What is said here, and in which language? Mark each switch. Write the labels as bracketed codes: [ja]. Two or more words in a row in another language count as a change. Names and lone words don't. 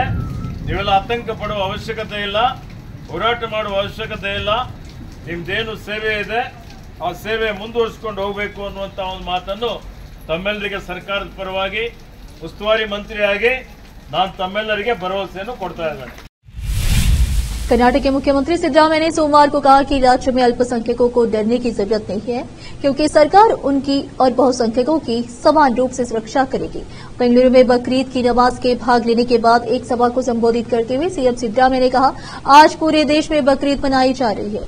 [kn] ನೀವೆಲ್ಲ ಆತಂಕ ಪಡುವ ಅವಶ್ಯಕತೆ ಇಲ್ಲ, ಹೋರಾಟ ಮಾಡುವ ಅವಶ್ಯಕತೆ ಇಲ್ಲ. ನಿಮ್ದೇನು ಸೇವೆ ಇದೆ ಆ ಸೇವೆ ಮುಂದುವರಿಸಿಕೊಂಡು ಹೋಗಬೇಕು ಅನ್ನುವಂಥ ಒಂದು ಮಾತನ್ನು ತಮ್ಮೆಲ್ಲರಿಗೆ ಸರ್ಕಾರದ ಪರವಾಗಿ ಉಸ್ತುವಾರಿ ಮಂತ್ರಿಯಾಗಿ ನಾನು ತಮ್ಮೆಲ್ಲರಿಗೆ ಭರವಸೆಯನ್ನು ಕೊಡ್ತಾ ಇದ್ದೇನೆ. [hi] कर्नाटक के मुख्यमंत्री सिद्धरामैया ने सोमवार को कहा कि राज्य में अल्पसंख्यकों को डरने की जरूरत नहीं है, क्योंकि सरकार उनकी और बहुसंख्यकों की समान रूप से सुरक्षा करेगी। बेंगलुरु में बकरीद की नमाज के भाग लेने के बाद एक सभा को संबोधित करते हुए सीएम सिद्धरामैया ने कहा, आज पूरे देश में बकरीद मनाई जा रही है।